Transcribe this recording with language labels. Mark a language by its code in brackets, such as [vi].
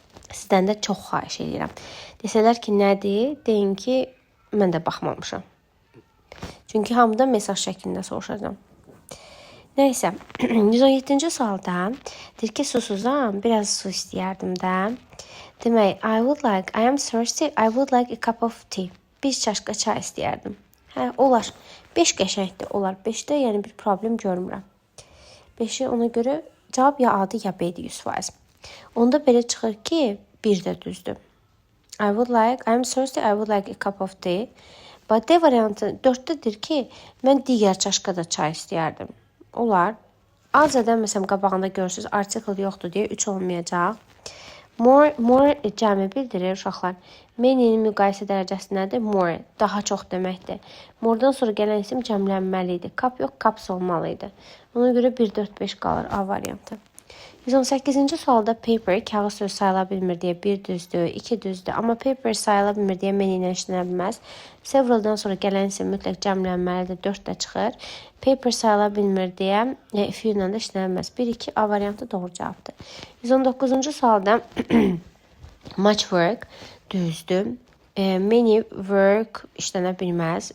[az] Sizdən də çox xahiş edirəm. Desələr ki, nədir? Deyin ki, mən də baxmamışam. Çünki hamıdan mesaj şəklində soruşacağam. Nəysə, 117-ci sualda deyir ki, susuzam, biraz su istəyərdim də. [en] Demək, I am thirsty, I would like a cup of tea. [az] Bir çaşqa çay istəyərdim. Hə, olar. 5 qəşəngdir, olar. 5-də yəni bir problem görmürəm. 5-i ona görə cavab ya A-dır, ya B-dir 100%. Onda belə çıxır ki, 1 də düzdür. [en] I am thirsty, I would like a cup of tea. [az] But D variantı 4-dədir ki, mən digər çaşqada çay istəyərdim. Olar. Azədən məsələn qabağında görürsünüz, article yoxdur deyə 3 olmayacaq. More cəmi bildirir uşaqlar. Many-nin müqayisə dərəcəsi nədir? More, daha çox deməkdir. More'dan sonra gələn isim cəmlənməli idi. Cup yox, cups olmalı idi. Ona görə 1, 4, 5 qalır A variantı. 118-ci sualda paper, kağız söz sayıla bilmir deyə 1 düzdür, 2 düzdür. Amma paper sayıla bilmir deyə many ilə işlənə bilməz. Several'dan sonra gələn isim mütləq cəmlənməlidir, 4 də çıxır. Paper sayıla bilmir deyə few ilə də işlənə bilməz. 1, 2 A variantı doğru cavabdır. 119-cu sualda much work düzdür. Many work işlənə bilməz.